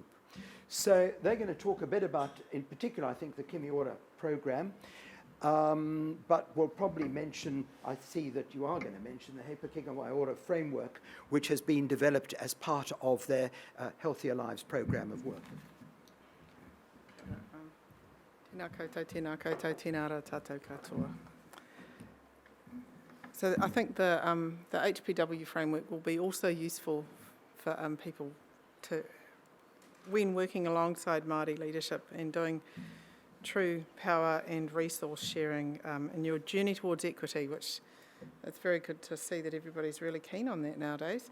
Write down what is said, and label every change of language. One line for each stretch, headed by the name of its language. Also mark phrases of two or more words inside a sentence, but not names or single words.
English: So they're going to talk a bit about, in particular, I think, the Kimiora program, but we'll probably mention, I see that you are going to mention the He Pakinga Waiora framework, which has been developed as part of their Healthier Lives program of work.
Māori: Tēnā koutou, tēnā koutou, tēnā rā tātou katoa.
English: So I think the HPW framework will be also useful for people to, when working alongside Māori leadership and doing true power and resource sharing in your journey towards equity, which it's very good to see that everybody's really keen on that nowadays.